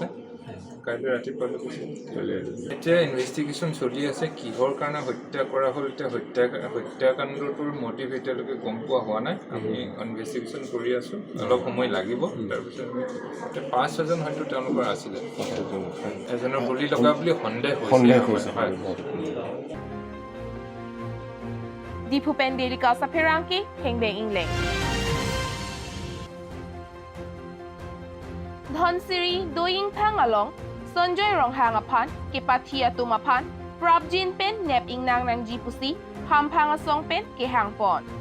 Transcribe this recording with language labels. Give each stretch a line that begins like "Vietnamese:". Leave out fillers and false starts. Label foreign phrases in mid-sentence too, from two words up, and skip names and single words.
Assamese: কাইলৈ ৰাতিপুৱা এতিয়া ইনভেষ্টিগেশ্যন চলি আছে। কিহৰ কাৰণে হত্যা কৰা হ'ল, এতিয়া হত্যাকাণ্ডটোৰ মটিভ এতিয়ালৈকে গম পোৱা হোৱা নাই। আমি ইনভেষ্টিগেশ্যন কৰি আছোঁ, অলপ সময় লাগিব। তাৰপিছত 5-6জন হয়তো তেওঁলোকৰ আছিলে, এজনৰ গুলি লগা বুলি সন্দেহ হৈছে।
Karbi: Dipupen Delika sa Perangki, Hengbeng Ingleng. Dhonsiri Doying Pangalong, Sonjoy Ronghang Apan, Kipatia Tumapan, Prabjin Pen Nep Ingnang Nang Jipusi, Hampangasong Pen Kehang Pon.